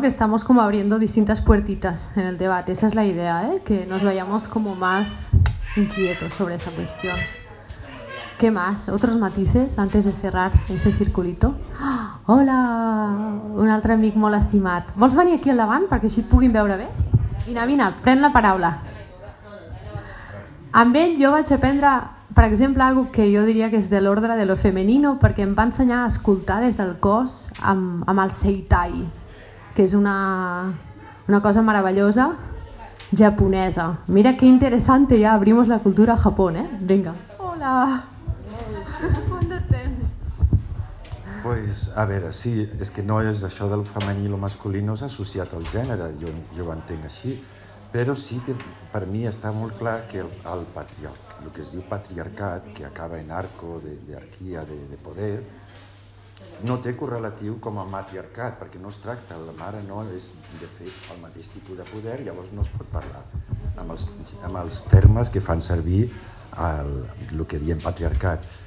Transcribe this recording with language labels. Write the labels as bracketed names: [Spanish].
[Spanish] Que estamos como abriendo distintas puertitas en el debate. Esa es la idea, ¿eh? Que nos vayamos como más inquietos sobre esa cuestión. ¿Qué más? ¿Otros matices antes de cerrar ese circulito? [Catalan] ¡Oh! ¡Hola! Un altre amic molt estimat. ¿Vols venir aquí al davant perquè així et puguin veure bé? Vine, pren la paraula. Amb ell jo vaig aprendre, per exemple, algo que jo diria que és de l'ordre de [Spanish] lo femenino, [Catalan] perquè em va ensenyar a escoltar des del cos amb el seitai, que és una cosa meravellosa japonesa. [Spanish] Mira que interessante, ja abrimos la cultura a Japón, Vinga. [Catalan] Hola. Quant de temps. Pues, a veure, sí, és que no és això del femení i [Spanish] lo masculino [Catalan] és associat al gènere, jo ho entenc així. Però sí que per mi està molt clar que el patriarcat, el que es diu patriarcat, que acaba en arco d'arquia, de poder, no té correlatiu com a matriarcat, perquè no es tracta, la mare no és de fet el mateix tipus de poder, llavors no es pot parlar amb els termes que fan servir el que diem patriarcat.